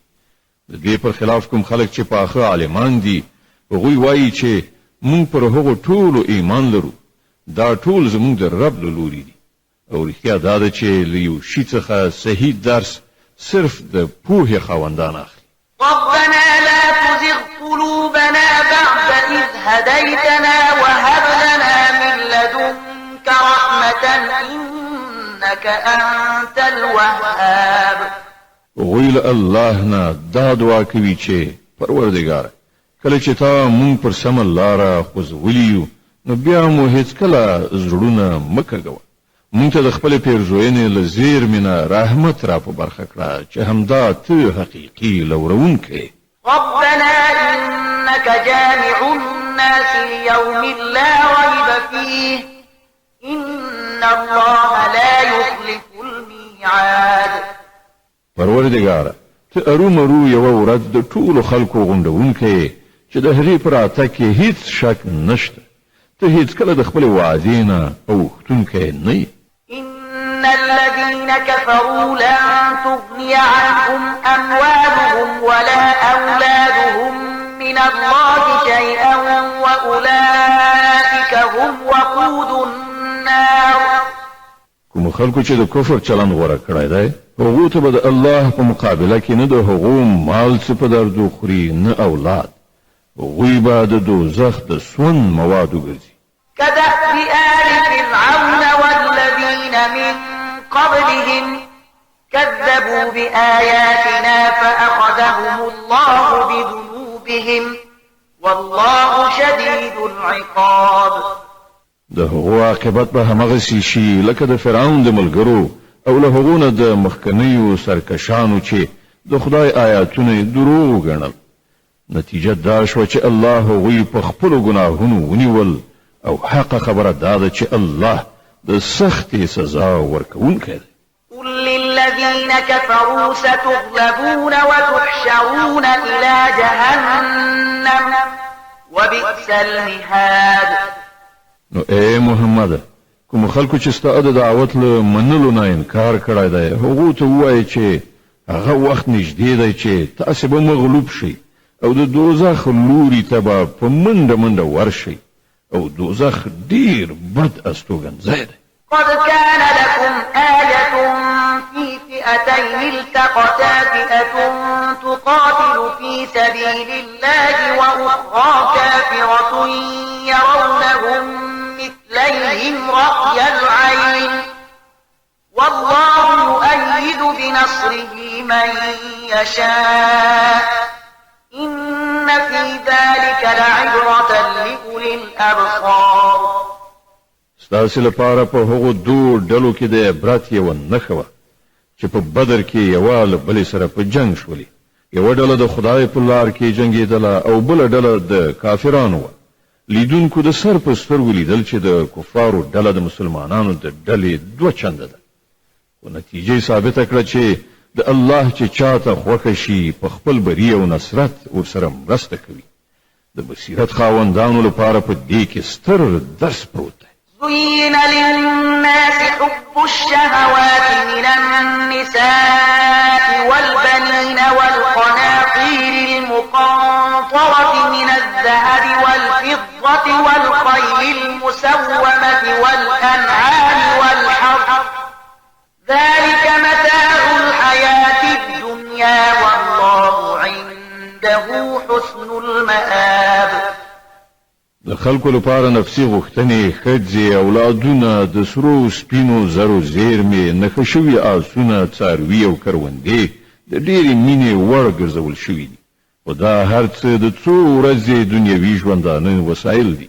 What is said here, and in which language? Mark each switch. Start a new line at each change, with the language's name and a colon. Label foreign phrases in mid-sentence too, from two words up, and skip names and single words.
Pashto: د دې پر خلاف کوم خلک چې پاخه عالمان دي هغوی وایي چې مونږ پر هغو ټولو ایمان لرو دا ټول زموږ د رب له لوري دي او رښتیا دا ده چې له یو شي څخه صحیح درس صرف د پوهې خاوندان اخلي.
Arabic: ربنا لا تزغ قلوبنا بعد إذ هديتنا وهب لنا من لدنك رحمة إنك أنت الوهاب.
Pashto: ویل الله نه دا دعا کوي چې پروردګار کله چې تا مونږ پر سم لاره خوځولیو نو بیا مو هیڅ کله زړونه مکګو مونږ ته د خپل پیرزوینې له زیرمنه رحمت را په برخه کړه چې همدا ته حقیقي لورونکې.
Arabic: ربنا إنك جامع الناس ليوم لا ريب فيه إن الله لا يخلف الميعاد.
Pashto: پروردګار ته ارومرو یو ورځ د ټولو خلکو غونډونکې چې د هغې پر راتګ کې هیڅ شک نشته. ته هیڅ کله د خپل وعدې نه اوښتونکی نه یې.
Arabic: إن الذين كفروا لن تغني عنهم أموالهم ولا أولادهم من الله شيئا وأولئك هم وقود النار.
Pashto: کوم خلکو چې د کفر چلند غوره کړی دی هغو ته به د الله په مقابله کې نه د هغو مال څه په دردو خوري نه اولاد. هغوی به د دوزخ د سون مواد وګرځي.
Arabic: كدأب آل فرعون والذين من قبلهم كذبوا بآياتنا فأخذهم الله بذنوبهم والله شديد العقاب.
Pashto: د هغو عاقبت به همغسې شي لکه د فرعون د ملګرو او له هغو نه د مخکنیو سرکشانو چې د خدای آیاتونه یې دروغ ګڼل. نتیجه دا شوه چې الله هغوی په خپلو ګناهونو ونیول او حق خبره دا ده چې الله د سختې سزا ورکوونکی دی.
Arabic: قل للذين كفروا ستغلبون وتحشرون إلى جهنم وبئس المهاد.
Pashto: نو اے محمد کوم خلکو چې ستا د دعوت له منلو نه انکار کړی دی هغو ته ووایي چې هغه وخت نږدې دی چې تاسې به مغلوب شئ او د دوزخ لوري ته به په منډه منډه ورشئ او دوزخ ډیر بد استوګنځی دی.
Arabic: قد كان لكم آية في فئتين التقتا فئة تقاتل في سبيل الله وأخرى كافرة يرونهم مثليهم رأي العين والله يؤيد بنصره من يشاء إن في ذلك لعبرة لأولي الأبصار.
Pashto: ستاسو لپاره په هغو دوه ډلو کې د عبرت یوه نښه وه چې په بدر کې یوه له بلې سره په جنګ شولې. یوه ډله د خدای په لار کې جنګېدله او بله ډله د کافرانو وه. لیدونکو د سر په سترګو لیدل چې د کفارو ډله د مسلمانانو د ډلې دوه چنده ده. خو نتیجه ثابته کړه چې د الله چې چاته خوښه شي په خپل بري او نصرت ورسره مرسته کوي. د بصیرت خاوندانو لپاره په دې کې ستر درس پروت دی.
Arabic: زين للناس حب الشهوات من النساء والبنين والقناطير المقنطرة من الذهب والفضة والخيل المسومة والأنعام والحرث ذلك متاع الحياة الدنيا والله عنده حسن المآب.
Pashto: د خلکو لپاره نفسي غوښتنې ښځې اولادونه د سرو سپینو زرو زیرمې نښه شوي آسونه څاروي او کروندې د ډېرې مینې وړ ګرځول شوي دي خو دا هر څه د څو ورځې دنیوي ژوندانه وسایل دي.